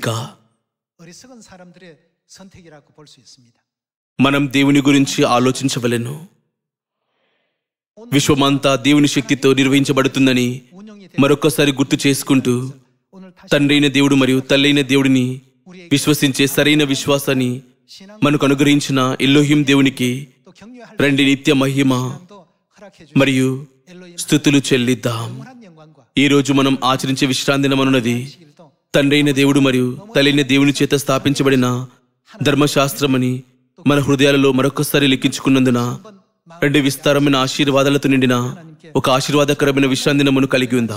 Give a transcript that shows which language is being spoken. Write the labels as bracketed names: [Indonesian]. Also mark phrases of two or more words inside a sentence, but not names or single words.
[Korean] 어리석은 사람들의 선택이라고 볼 수 있습니다. [Telugu] మనం దేవుని గురించి ఆలోచించవలెను. విశ్వమంతా దేవుని శక్తితో నిర్వహించబడుతుందని [Korean] 운영이 되 [Telugu] మరొకసారి గుర్తు చేసుకుంటూ [Korean] 오늘 다시 [Telugu] తండ్రైన దేవుడు మరియు తల్లైన దేవుడిని విశ్వసించే సరైన విశ్వాసాన్ని [Korean] 신앙 [Telugu] మనకు అనుగ్రహించిన ఎల్లోహిం దేవునికి [Korean] 또 격려할 [Telugu] రండి నిత్య మహిమ [Korean] 신앙도 허락해 주신 [Telugu] మరియు [Korean] 엘로힘 [Telugu] స్తుతులు చెల్లిద్దాం. [Korean] 영원한 영광과 [Telugu] ఈ రోజు మనం ఆచరించే విశ్రాంతి దినమనున్నది [Korean] 시길도 [Telugu] తండ్రైన దేవుడు మరియు తల్లైన దేవుని చేత స్థాపించబడిన ధర్మశాస్త్రమని మన హృదయాలలో మరొకసారి లిఖించుకున్నందున రెండు విస్తారమైన ఆశీర్వాదాలతో నిండిన ఒక ఆశీర్వాదకరమైన విశ్రాంతి దినమును కలిగి ఉందాం.